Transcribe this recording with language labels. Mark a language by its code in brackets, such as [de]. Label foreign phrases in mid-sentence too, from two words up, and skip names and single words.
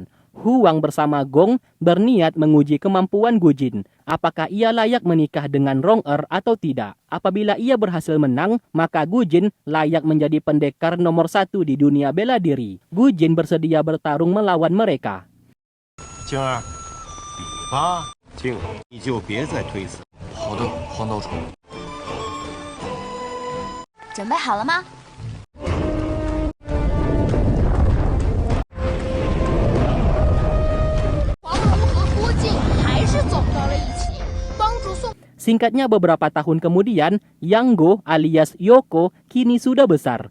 [id] Huang bersama Gong berniat menguji kemampuan Gujin. Apakah ia layak menikah dengan Rong-er atau tidak? Apabila ia berhasil menang, maka Gujin layak menjadi pendekar nomor 1 di dunia bela diri. Gujin bersedia bertarung melawan mereka. [zh] 静儿，比吧。静儿，你就别再推辞。好的，黄道宠。准备好了吗？ [id] Singkatnya, beberapa tahun kemudian, Yang Go alias Yoko kini sudah besar.